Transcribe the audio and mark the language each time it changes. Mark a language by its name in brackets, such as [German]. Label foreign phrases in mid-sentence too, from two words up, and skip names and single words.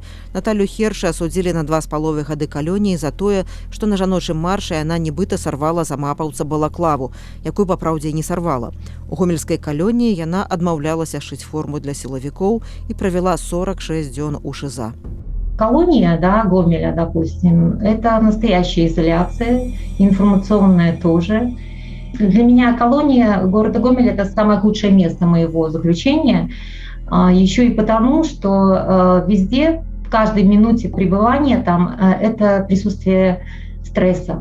[Belarusian] Наталю Хершы асудзілі на 2,5 гады калоніі за тое, што на жаночым маршы яна нібыта сарвала за мапаўца балаклаву, якую папраўдзе не сарвала. У гомельскай калоніі яна адмаўлялася шыць форму для сілавікоў і правяла 46 дзён у ШИЗА. [Russian] Колония, да, Гомеля, допустим, это настоящая изоляция, информационная тоже. Для меня колония города Гомеля – это самое худшее место моего заключения. Еще и потому, что везде, в каждой минуте пребывания там, это присутствие стресса.